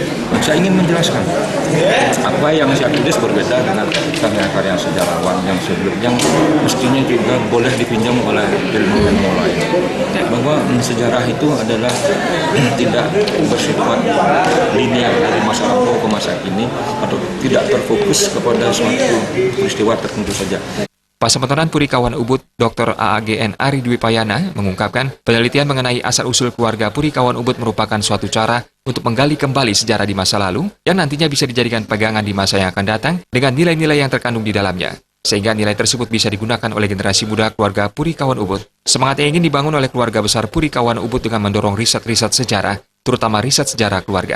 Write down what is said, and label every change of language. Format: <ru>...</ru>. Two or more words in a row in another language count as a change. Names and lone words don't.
<id>Saya ingin menjelaskan apa yang saya tulis berbeda dengan karya-karya sejarawan yang sebelumnya, yang mestinya juga boleh dipinjam oleh ilmu-ilmu lain. Bahwa sejarah itu adalah tidak bersifat linear dari masa lampau ke masa kini atau tidak terfokus kepada suatu peristiwa tertentu saja. Pasematonan Puri Kauhan Ubud, Dr. AAGN Ari Dwi Payana mengungkapkan penelitian mengenai asal-usul keluarga Puri Kauhan Ubud merupakan suatu cara untuk menggali kembali sejarah di masa lalu yang nantinya bisa dijadikan pegangan di masa yang akan datang dengan nilai-nilai yang terkandung di dalamnya. Sehingga nilai tersebut bisa digunakan oleh generasi muda keluarga Puri Kauhan Ubud. Semangat yang ingin dibangun oleh keluarga besar Puri Kauhan Ubud dengan mendorong riset-riset sejarah, terutama riset sejarah keluarga.</id>